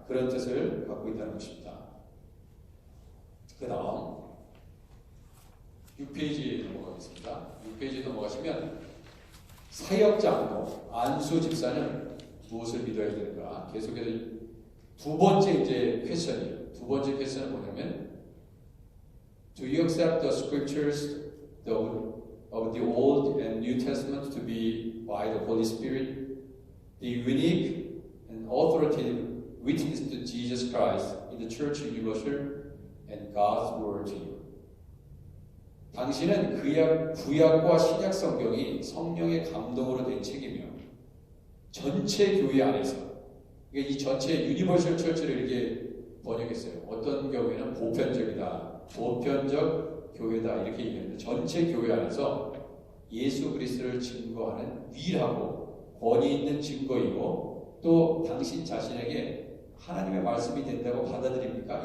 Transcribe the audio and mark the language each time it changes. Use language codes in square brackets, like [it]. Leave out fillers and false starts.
[ko] 그런 뜻을 갖고 있다는 것입니다. 그 다음 6페이지 넘어가겠습니다. 6페이지 넘어가시면 사역장로 안수 집사는 무엇을 믿어야 되는가? 계속해서 두 번째 이제 퀘션이에요. 두 번째 퀘션은 뭐냐면 [en] Do you accept the scriptures of the Old and New Testament to be by the Holy Spirit the unique and authoritative witness to Jesus Christ in the Church Universal and God's Word to you? [ko] 당신은 구약과 신약 성경이 성령의 감동으로 된 책이며 전체 교회 안에서 이 전체 유니버설 처치를 이렇게 번역했어요. 어떤 경우에는 보편적이다, 보편적 교회다 이렇게 얘기했는데 전체 교회 안에서 예수 그리스도를 증거하는 유일하고 권위 있는 증거이고 또 당신 자신에게 하나님의 말씀이 된다고 받아들입니까?